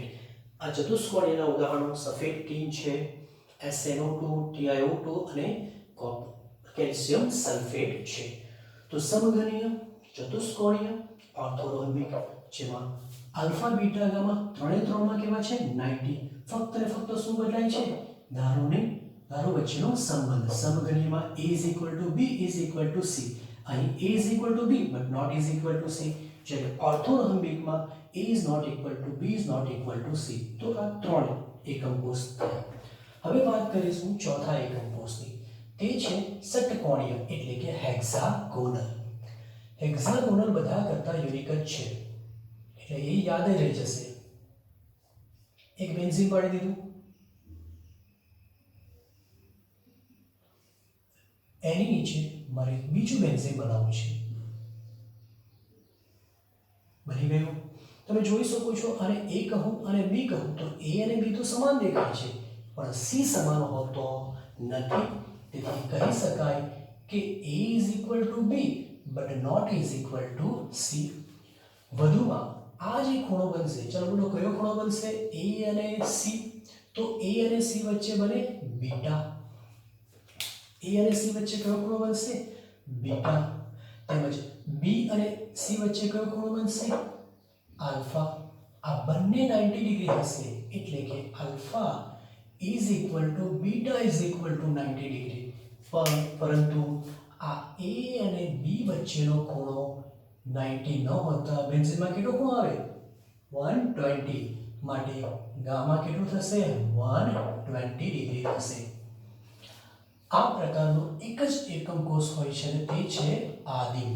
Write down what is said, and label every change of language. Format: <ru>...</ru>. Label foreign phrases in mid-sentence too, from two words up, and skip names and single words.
<gu>આ ચતુષ્કોણીયના ઉદાહરણો સફેદ ટીન છે, SnO2, TiO2 અને કેલ્શિયમ સલ્ફેટ છે. તો સમઘનીય, ચતુષ્કોણીય, ઓર્થોરોમ્બિક જેમાં આલ્ફા બીટા ગામા ત્રણે ત્રણમાં કેવા છે 90. ફક્ત ને ફક્ત શું બદલાય છે ધારો વચ્ચેનો સંબંધ.</gu> <en>સમઘનીયમાં A is equal to B is equal to C. અહીં A is equal to B but not is equal to C.</en> <gu>જ્યારે ઓર્થોરોમ્બિકમાં</gu> <en>A is not equal to B is not equal to C.</en> <gu>તો આ ત્રણ એકમ કોષ થયા. હવે વાત કરીશું ચોથા એકમ કોષની. તે છે ષટકોણીય એટલે કે હેક્સાગોનલ. હેક્સાગોનલ બધા કરતા યુનિક જ છે એટલે એ યાદ રહી જશે. એક બેન્ઝીન પાડી દીધું, એની નીચે મારે બીજું બેન્ઝીન બનાવવું છે. બની ગયું. તમે જોઈ શકો છો આને A કહું અને B કહું તો A અને B તો સમાન દેખાય છે પણ C સમાન હોતો નથી. તેથી કહી શકાય કે</gu> <en>A is equal to B but not is equal to C.</en> <gu>વધુમાં આ જે ખૂણો બનશે, ચાલો બોલો કયો ખૂણો બનશે? A અને C. તો A અને C વચ્ચે બને બીટા. A અને C વચ્ચે કયો ખૂણો બનશે? બીટા. તેમજ B અને C વચ્ચે કયો ખૂણો બનશે? આલ્ફા. આ બંને 90 ડિગ્રી હશે એટલે કે આલ્ફા</gu> <en>is equal to</en> <gu>બીટા</gu> <en>is equal to</en> <gu>90 ડિગ્રી. પરંતુ આ A અને B વચ્ચેનો ખૂણો 90 ન હોતા બેન્ઝીનમાં કેટલો ખૂણો આવે? 120. માટે ગામા કેટલું થશે? 120 ડિગ્રી થશે. આ પ્રકારનો એક જ એકમ કોષ હોય છે અને તે છે આદિમ.</gu>